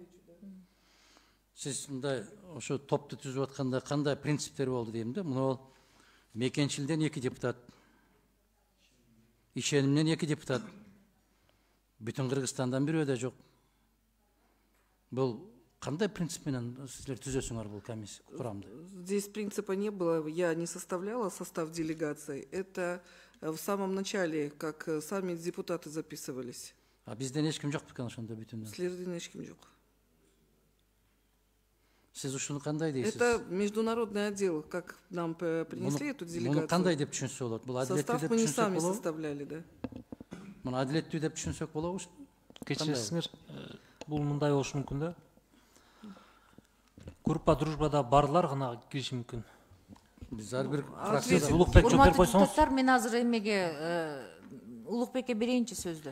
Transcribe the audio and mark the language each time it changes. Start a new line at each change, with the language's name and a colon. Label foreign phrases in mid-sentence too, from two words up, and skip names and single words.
Kyrgyz: Сіз мындай ошо топты түзүп атканда кандай принциптер болду дейм да. Мына мекенчилден 2 депутат, ишенимден 2 депутат, бүтүн Кыргызстандан бирөө да жок. Бул кандай принцип менен силер түзөсүңөр бул комиссия курамды?
Russian: Здесь принципа не было, я не составляла состав делегации. Это в самом начале, как сами депутаты записывались.
Kyrgyz: А бизден эч ким жок бекен ошондо бүтүнөн? Силерден эч ким жок. Сиз ушуну кандай дейсиз?
Russian: Это международный отдел, как нам принесли эту делегацию.
Kyrgyz: Муну кандай деп түшүнсө болот? Бул адилеттүү
Russian: Состав
Kyrgyz: деп
Russian: мы не
Kyrgyz: түшүнсөк
Russian: сами
Kyrgyz: болобу?
Russian: составляли, да.
Kyrgyz: Муну адилеттүү деп түшүнсөк болобу? Кечиресиңер, бул мындай болушу мүмкүн да. Группа дружбада барлар гана кириши мүмкүн. Биз ар бир Сиз Улукбек жооп берип койсоңуз. Депутаттар, мен азыр эмеге Улукбекке берейинчи сөздү.